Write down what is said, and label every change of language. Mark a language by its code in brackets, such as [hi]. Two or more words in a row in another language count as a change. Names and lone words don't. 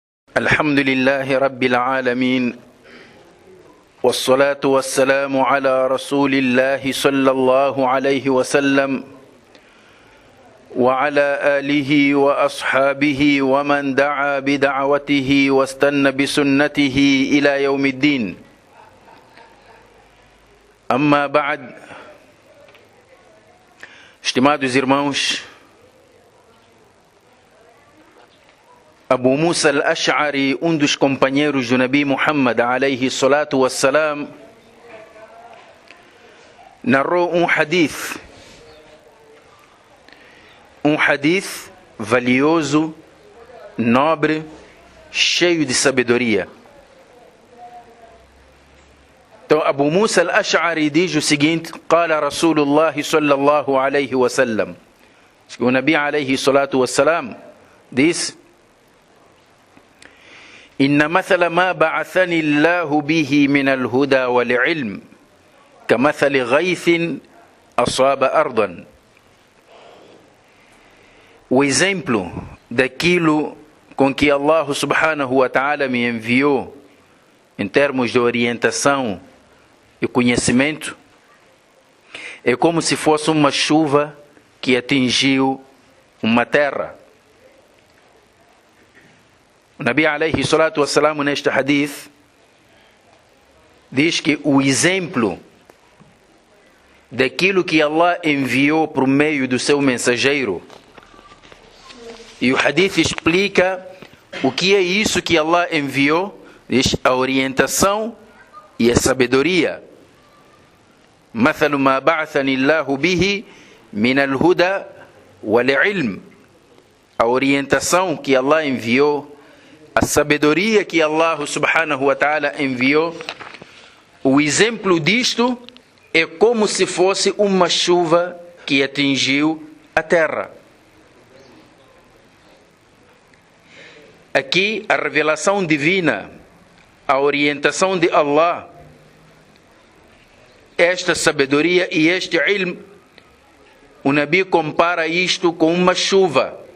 [ar] الحمد لله رب العالمين والصلاة والسلام على رسول الله صلى الله عليه وسلم وعلى آله وأصحابه ومن دعا بدعوته واستنى بسنته إلى يوم الدين. أما بعد. [pt] Estimados irmãos, Abu Musa al-Ash'ari, dos companheiros do Nabi Muhammad [ar] عليه الصلاة والسلام, [pt] narrou um hadith valioso, nobre, cheio de sabedoria. Então Abu Musa al-Ash'ari diz o seguinte: [ar] قال رسول الله صلى الله عليه وسلم. [pt] O Nabi [ar] عليه الصلاة والسلام [pt] diz: [ar] إن مثل ما بعثني الله به من الهدى والعلم كمثل غيث أصاب أرضا. [pt] O exemplo daquilo com que Allah [ar] سبحانه وتعالى [pt] me enviou em termos de orientação e conhecimento é como se fosse uma chuva que atingiu uma terra. O Nabi [ar] عليه الصلاة والسلام [pt] neste hadith diz que o exemplo daquilo que Allah enviou por meio do seu mensageiro, e o hadith explica o que é isso que Allah enviou, diz a orientação e a sabedoria. [ar] مثل ما بعثني الله به من الهدى والعلم. [pt] A orientação que Allah enviou, a sabedoria que Allah [ar] سبحانه وتعالى [pt] enviou, o exemplo disto é como se fosse uma chuva que atingiu a terra. Aqui a revelação divina, a orientação de Allah, esta sabedoria e este ilm, o Nabi compara isto com uma chuva.